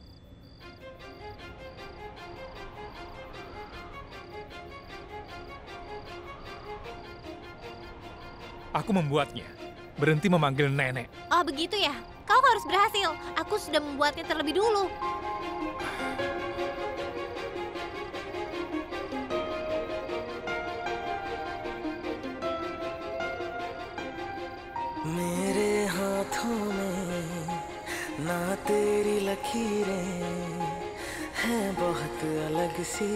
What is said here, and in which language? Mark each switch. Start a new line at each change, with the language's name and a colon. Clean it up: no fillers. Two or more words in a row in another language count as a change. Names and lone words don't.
Indonesian: Aku membuatnya. Berhenti memanggil nenek. Oh begitu ya? Kau harus berhasil. Aku sudah membuatnya terlebih dulu.
Hindi: मेरे हाथों में ना तेरी लकीरें हैं बहुत अलग सी